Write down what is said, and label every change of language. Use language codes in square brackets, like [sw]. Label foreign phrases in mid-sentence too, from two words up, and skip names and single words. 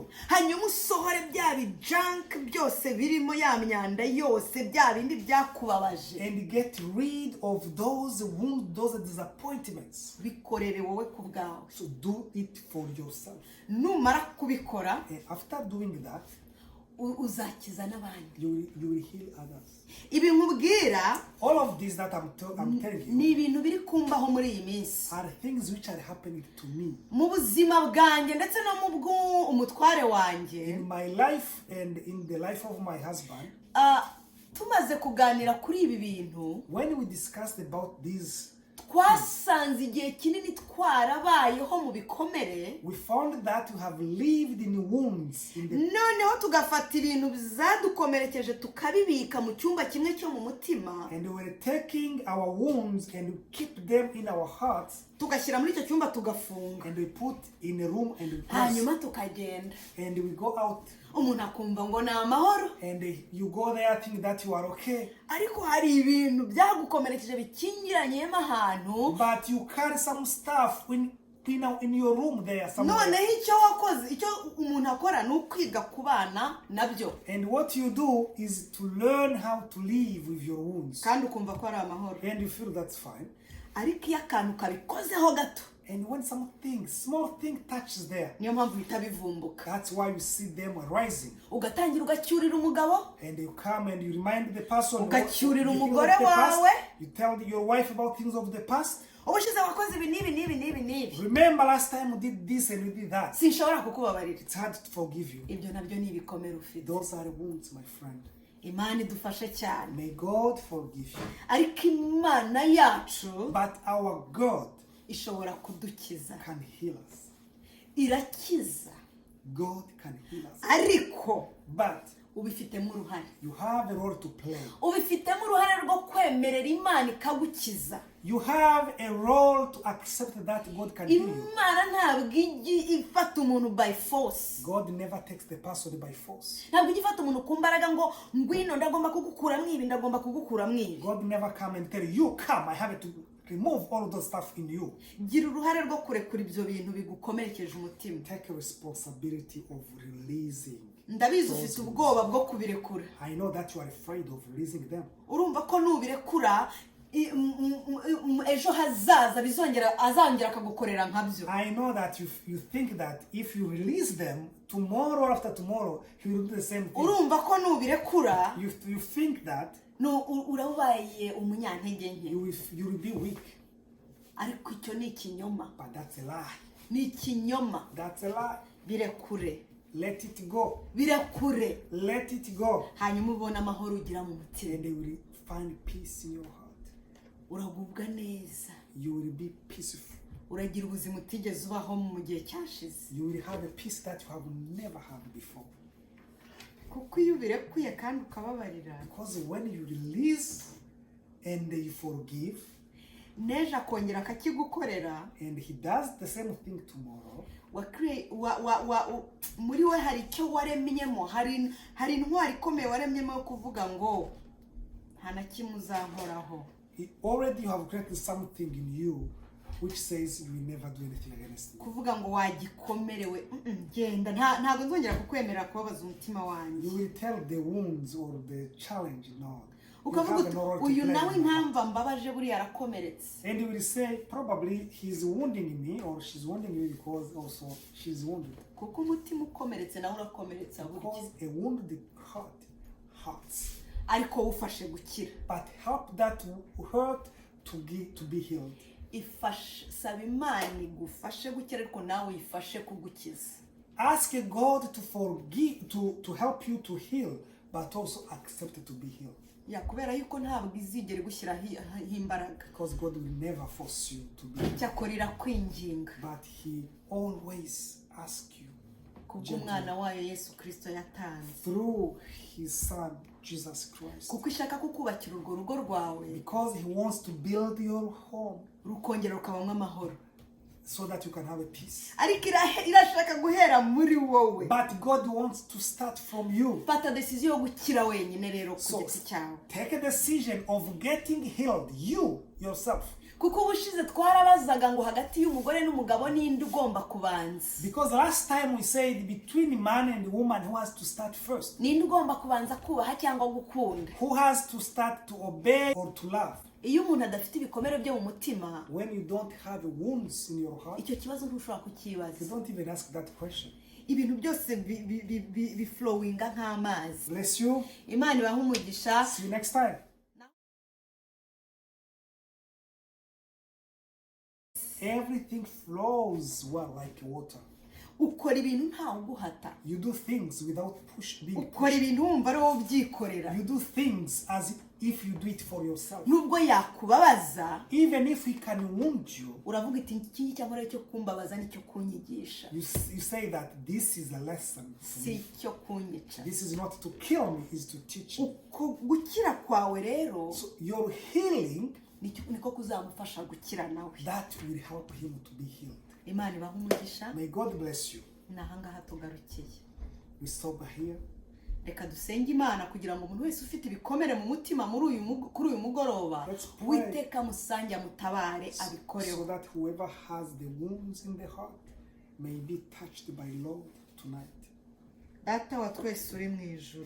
[rw] Hanyuma usohore bya bijunk byose birimo ya myanda yose, bya bindi byakubabaje. [en] And get rid of those wounds, those disappointments. [rw] Bikorere wowe ku bwawe. [en] So do it for yourself. [rw] Numara kubikora, [en] And after doing that, [rw] uzakiza n'abandi. [en] you will heal others. [rw] Ibi nkubwira [en] All of this that I'm telling you [rw] ni ibintu biri kumbaho muri iyi minsi. [en] are things which are happening to me [rw] Mu buzima bwanjye ndetse no mu bw'umutware wanjye. [en] in my life and in the life of my husband. [rw] Tumaze kuganira kuri ibi bintu, [en] When we discussed about these, [rw] twasanze igihe kinini twarabayeho mu bikomere, [en] we found that we have lived in wounds in the, [rw] noneho tugafata ibintu bizadukomerekeje tukabibika mu cyumba kimwe cyo mu mutima, [en] and we're taking our wounds and we keep them in our hearts, [rw] tugashyira muri icyo cyumba tugafunga, [en] and we put in a room and we close, [rw] hanyuma tukagenda. [en] and we go out, [rw] Umuntu akumva ngo ni amahoro, [en] and you go there thinking that you are okay, [rw] ariko hari ibintu byagukomerekeje bikingiranyemo ahantu. [en] but you carry some stuff in your room there somewhere. [rw] Noneho icyo wakoze, icyo umuntu akora ni ukwiga kubana nabyo, [en] And what you do is to learn how to live with your wounds. [rw] kandi ukumva ko ari amahoro. [en] And you feel that's fine. [rw] Ariko iyo akantu kabikozeho gato, [en] And when small thing touches there, [rw] niyo mpamvu bihita bivumbuka. [en] that's why you see them rising. [rw] Ugatangira ugacyurira umugabo, [en] And you come and you remind the person [rw] Ugacyurira [en] the things of [rw] umugore [en] the past. [rw] wawe. [en] You tell your wife about things of the past. [rw] ubushize wakoze ibi n'ibi. [en] Remember last time we did this and we did that. [rw] Sinshobora kukubabarira. [en] It's hard to forgive you. [rw] Ibyo nabyo ni ibikomere ufite. [en] Those are wounds, my friend. [rw] Imana idufashe cyane. [en] May God forgive you. [rw] Ariko Imana yacu [en] But our God [rw] ishobora kudukiza. [en] can heal us. [rw] Irakiza. [en] God can heal us. [rw] Ariko [en] But [rw] ubifitemo uruhare. [en] you have a role to play. [rw] Ubifitemo uruhare rwo kwemerera Imana ikagukiza. [en] You have a role to accept that God can heal you. [rw] Imana ntabwo ijya ifata umuntu [en] by force. God never takes the person by force. [rw] Ntabwo ijya ifata umuntu ku mbaraga ngo ngwino ndagomba kugukuramo ibi, ndagomba kugukuramo ibi. [en] God never come and tell you, come, I have to remove all those stuff in you. [rw] Gira uruhare rwo kurekura ibyo bintu bigukomerekeje umutima. [en] Take a responsibility of releasing. [rw] Ndabizi ufite ubwoba bwo kubirekura. [en] I know that you are afraid of releasing them. [rw] Urumva ko nubirekura ejo hazaza azongera akagukorera nkabyo. [en] I know that you think that if you release them tomorrow or after tomorrow, he will do the same thing. [rw] Urumva ko nubirekura [en] You think that [rw] urabaye umunyantege nke. [en] you will be weak. [rw] Ariko icyo ni ikinyoma. [en] But that's a lie. [rw] Ni ikinyoma. [en] That's a lie. [rw] Birekure. [en] Let it go. [rw] Birekure. [en] Let it go. [rw] Hanyuma ubona amahoro ugira mu mutima. [en] And you will find peace in your heart. [rw] Uragubwa neza. [en] You will be peaceful. [rw] Uragira ubuzima utigeze ubaho mu gihe cyashize. [en] You will have a peace that you have never had before. [rw] Kuko iyo ubirekuye kandi ukababarira. [en] Because when you release and you forgive, [rw] neje akongera akakigukorera, [en] and he does the same thing tomorrow, [rw] muri we hari icyo waremyemo, hari intwari ikomeye waremyemo yo kuvuga ngo nta na kimwe uzankoraho. [en] already you have created something in you which says you will never do anything against me. [rw] Kuvuga ngo wagikomerewe, genda, ntabwo nzongera kukwemera kubabaza umutima wanjye. [en] You will tell the wounds or the challenge, no. [rw] Ukavuga uyu nawe impamvu mbabaje buri yarakomeretse. [en] And you will say probably he's wounding me or she's wounding me because also she's wounded. [rw] Kuko umutima ukomeretse nawe urakomeretsa burya. [en] Because a wounded heart hurts. [rw] Ariko ufashe gukira. [en] But help that hurt to be healed. [rw] Ifashe, saba Imana igufashe gukira ariko nawe uyifashe kugukiza. [en] Ask God to forgive, to help you to heal, but also accept to be healed. [rw] Ya kubera yuko ntabwo izigera gushyira imbaraga. [en] Because God will never force you to be. [rw] Cyakorera kwinginga. [en] But he always asks you. [rw] Kubw'umwana wayo Yesu Kristo yatanze. [en] Through his son Jesus Christ. [rw] Kuko ishaka kukubakira urwo rugo rwawe. [en] Because he wants to build your home. [rw] Rukongera rukabamwe amahoro. [en] So that you can have a peace. [rw] Ariko irashaka guhera muri wowe. [en] But God wants to start from you. [rw] Fata decision yo gukira wenyine rero ku giti cyawe. [en] Take a decision of getting healed, you yourself. [rw] Kuko ubushize twarabazaga ngo hagati y'umugore n'umugabo ninde ugomba kubanza. [en] Because last time we said between man and woman who has to start first. [rw] Ninde ugomba kubanza kubaha cyangwa gukunda. [en] Who has to start to obey or to love. [rw] Iyo umuntu adafite ibikomere byo mu mutima, [en] when you don't have wounds in your heart, [rw] icyo kibazo ntushobora kukibaza. [en] You don't even ask that question. [rw] Ibintu byose bi flowinga nk'amazi. [en] Bless you. [rw] Imana ibahe umugisha. [en] See you next time. Everything flows well like water. [rw] Ukora ibintu nta uguhata. [en] You do things without being pushed. [rw] Ukora ibintu wumva ari wowe ubyikorera. [en] You do things as if you do it for yourself. [rw] Nubwo yakubabaza, [en] even if he can wound you, [rw] uravuga iti iki cyamara cyo kumbabaza nicyo kunyigisha. [en] You say that this is a lesson for me. [rw] Si cyo kunyica. [en] This is not to kill me, is to teach me. [rw] Gukira kwawe rero, [en] so your healing, [rw] niko kuzamufasha gukira nawe. [en] That will help him to be healed. [rw] Imana ibahe umugisha. [en] May God bless you. [rw] Nahangaha tugarukiye. [en] We stop here. [rw] Reka dusenge Imana kugira ngo umuntu wese ufite ibikomere mu mutima kuri uyu mugoroba, Uwiteka musange amutabare abikoreho. [en] So that whoever has the wounds in the heart may be touched by Lord tonight. [rw] Data wa twese uri mu ijuru,